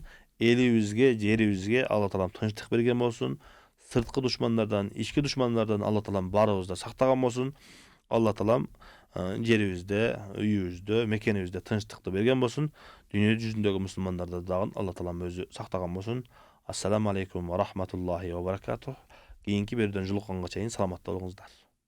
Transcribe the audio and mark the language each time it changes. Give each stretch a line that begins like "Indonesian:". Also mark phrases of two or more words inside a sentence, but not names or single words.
Kyrgyz: Элибизге, жерибизге Алла таалам тынчтык берген болсун. Сырткы душмандардан, ички душмандардан Алла таалам барыбызды сактаган болсун. Алла таалам жерибизде, үйүбүздө, мекенибизде тынчтыкты берген болсун. Дүйнө жүзүндөгү мусулмандарды дагы Алла таалам өзү сактаган болсун.
Arabic: السلام عليكم ورحمة الله وبركاته.
Kyrgyz: Кийинки берүүдөн жолукканга чейин саламатта болуңуздар.